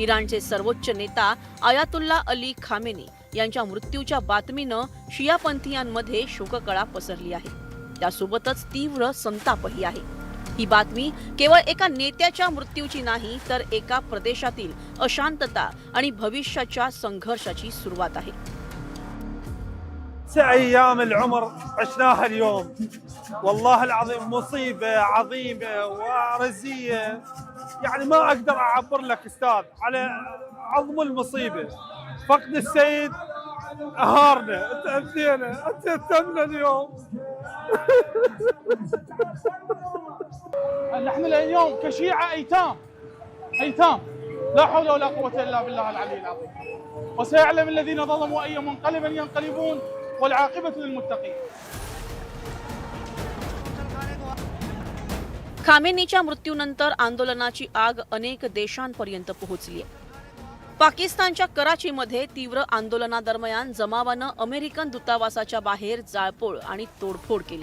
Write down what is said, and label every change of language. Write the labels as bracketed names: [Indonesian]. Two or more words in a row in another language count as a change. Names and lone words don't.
[Marathi] इराणचे सर्वोच्च नेता आयातुल्ला अली खामेनी यांच्या मृत्यूच्या बातमीनं शियापंथीयांमध्ये शोककळा पसरली आहे। त्यासोबतच तीव्र संतापही आहे। ही बातमी केवळ एका नेत्याच्या मृत्यूची नाही, तर एका प्रदेशातील अशांतता आणि भविष्याच्या संघर्षाची सुरुवात आहे। [Arabic] 9 أيام العمر عشناها اليوم، والله العظيم مصيبة عظيمة ورزية، يعني ما أقدر أعبر لك أستاذ على عظم المصيبة. فقد السيد أهارنا، تأذينا، تأثمنا اليوم. نحن اليوم كشيعة أيتام لا حول ولا قوة إلا بالله العلي العظيم، وسيعلم الذين ظلموا أي منقلب ينقلبون والعاقبة للمتقين. [Marathi] खामेनीच्या मृत्यूनंतर आंदोलनाची आग अनेक देशांपर्यंत पोहोचली आहे। पाकिस्तानच्या कराचीमध्ये तीव्र आंदोलनादरम्यान जमावानं अमेरिकन दूतावासाच्या बाहेर जाळपोळ आणि तोडफोड केली।